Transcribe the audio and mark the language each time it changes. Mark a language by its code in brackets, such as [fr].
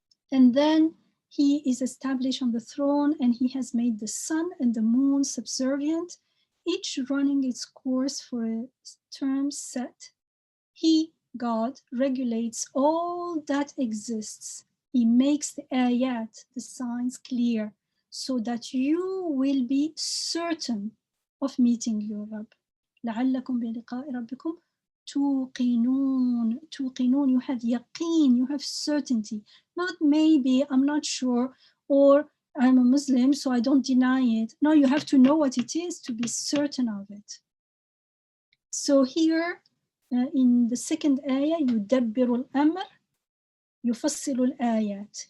[en] And then he is established on the throne, and he has made the sun and the moon subservient, each running its course for a term set. He, God, regulates all that exists. He makes the ayat, the signs, clear, so that you will be certain of meeting your Rabb. [ar] لعلكم بلقاء ربكم توقنون. [en] توقنون, you have yaqeen, you have certainty. Not maybe, I'm not sure, or I'm a Muslim, so I don't deny it. No, you have to know what it is to be certain of it. So here, in the second ayah, [ar] يدبر الأمر يفصل الآيات.